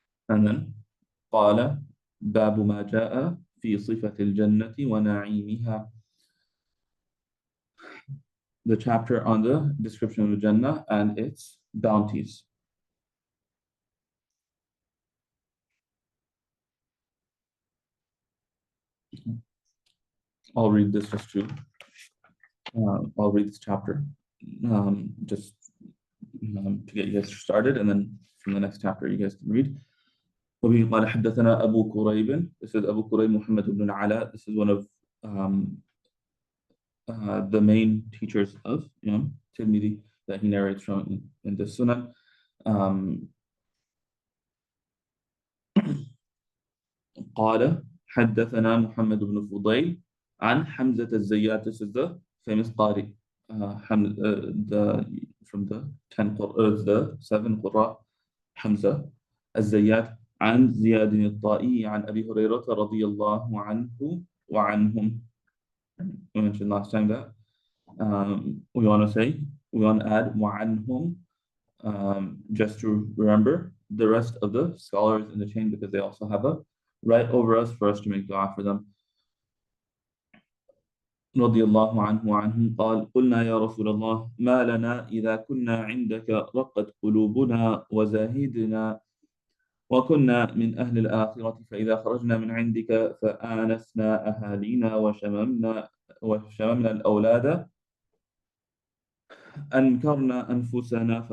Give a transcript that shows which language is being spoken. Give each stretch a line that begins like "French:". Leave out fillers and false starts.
English: And then
Arabic: قال باب ما جاء في صفة الجنة ونعيمها.
English: The chapter on the description of the Jannah and its bounties. I'll read this just to, I'll read this chapter just to get you guys started, and then from the next chapter you guys can read.
Arabic: وبه قال حدثنا أبو كريب.
English: This is Abu Kurayb Muhammad ibn Ala. This is one of the main teachers of Tirmidhi that he narrates from in the Sunan.
Arabic: قال حدثنا محمد بن فضيل عن حمزة الزيات.
English: This is the famous Qari from the 7 Qurra. Hamza الزيات
Arabic: عن زياد الطائي عن أبي هريرة رضي الله عنه وعنهم.
English: We mentioned last time that we want to say, we want to add وعنهم, just to remember the rest of the scholars in the chain, because they also have a right over us for us to make dua for them.
Arabic: رضي الله عنه وعنهم قال قلنا يا رسول الله ما لنا إذا كنا عندك رقت قلوبنا وزاهدنا وكنا من أهل الآخرة فإذا خرجنا من عندك فآنسنا أهالينا وشممنا الأولاد أنكرنا أنفسنا.